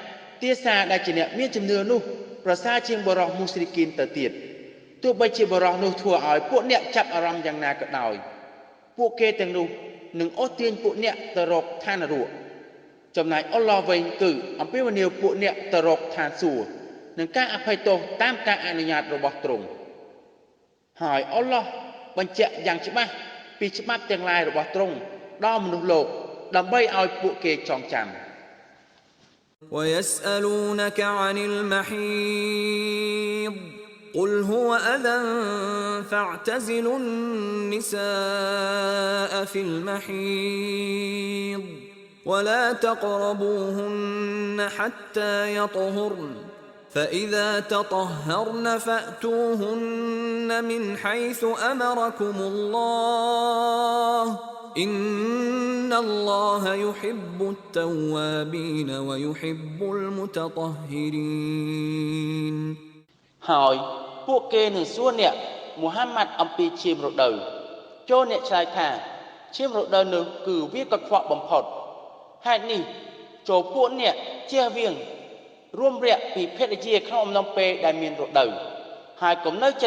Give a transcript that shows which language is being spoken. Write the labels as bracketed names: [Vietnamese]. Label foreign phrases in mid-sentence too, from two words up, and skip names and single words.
[Khmer] ទាសាដែលជាអ្នកមានជំនឿនោះប្រសើរជាងបរិះមូស្រីគីនទៅទៀតទោះបីជាបរិះនោះធ្វើឲ្យពួកអ្នកចាប់អារម្មណ៍យ៉ាងណាក៏ដោយពួកគេទាំងនោះនឹងអូសទាញពួកអ្នកទៅរកឋាននរកចំណែកអល់ឡោះវិញគឺអំពាវនាវពួកអ្នកទៅរកឋានសួគ៌នឹងការអភ័យទោសតាមការអនុញ្ញាតរបស់ទ្រង់ហើយអល់ឡោះបញ្ជាក់យ៉ាងច្បាស់ពីច្បាប់ទាំងឡាយរបស់ទ្រង់ដល់មនុស្សលោកដើម្បីឲ្យពួកគេចងចាំ [Arabic] ويسألونك عن المحيض قل هو أذى فاعتزلوا النساء في المحيض ولا تقربوهن حتى يطهرن فإذا تطهرن فأتوهن من حيث أمركم الله إن الله يحب التوابين ويحب المتطهرين [Khmer] ហើយពួកគេនឹងសួរអ្នកមូហាម៉ាត់អំពីឈាមរដូវចូលអ្នកឆ្លើយថាឈាមរដូវនោះគឺវាកខ្វក់បំផុតហេតុ នេះចូលពួកអ្នកជៀសវាងរួមរយៈពីភេទជ្ជាក្នុងអំឡុងពេលដែលមានរដូវហើយកុំនៅចិត្ត